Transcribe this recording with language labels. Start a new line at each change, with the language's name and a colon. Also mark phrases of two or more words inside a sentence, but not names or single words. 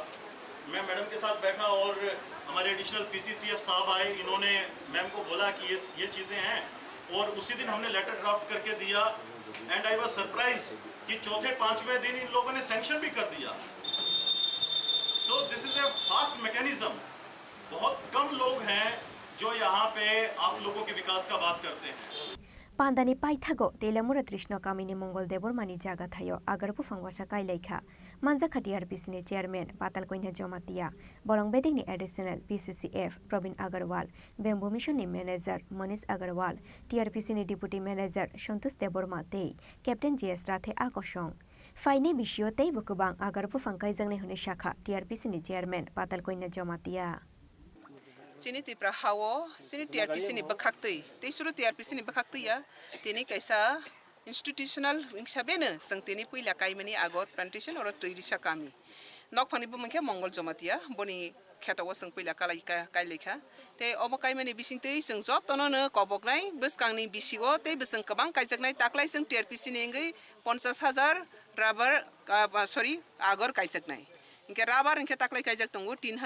Hindi: मैं मैडम के साथ बैठा और हमारे एडिशनल PCCF साहब आए, इन्होंने मैम को बोला कि ये चीज़ें हैं, और उसी दिन हमने
English: letter draft
Hindi: करके दिया।
English: And I was surprise
Hindi: कि चौथे पांचवें दिन इन लोगों ने सैंक्शन भी कर दिया।
English: So this is a fast mechanism.
Hindi: बहुत कम लोग हैं जो यहाँ पे आप लोगों के विकास का बात करते हैं।
Kok Borok: पांदानी पाइथागो तेलामुरा तृष्ण कामिनी मंगल देबरमानी जागा थायो आगर बुफांगवासा काइलाइखा मानजाखा TRPC नि चेयरमैन पाताल कोइना जमातिया बरं बेदिंगनि एडिशनल PCCF प्रवीण अग्रवाल बेम्बो मिशननि मैनेजर मनीष अग्रवाल TRPC नि डिप्यूटी मैनेजर संतोष देबरमा तेई कैप्टन JS राथे आकर्षण फाइने बिशियो तेई बुकुबां आगर बुफांकाइजंगनि हुने शाखा TRPC नि चेयरमैन पाताल कोइना जमातिया Chini Tripura hawo sini TRPC ni bakakti te suru TRPC ni bakakti ya tini kaisa institutional sabene sang tini puila kaimani agor plantation or tridisha kami nok phani bu mangke mongol jomatia boni khetawo sang puila kalai kailekha te obo kaimani bisinte sang jotono no koboknai beskangni bisigo te besang kabang kaijaknai taklai sang TRPC ni ngai 50,000 rubber agor kaijaknai inke rubber inke taklai kaijak tongo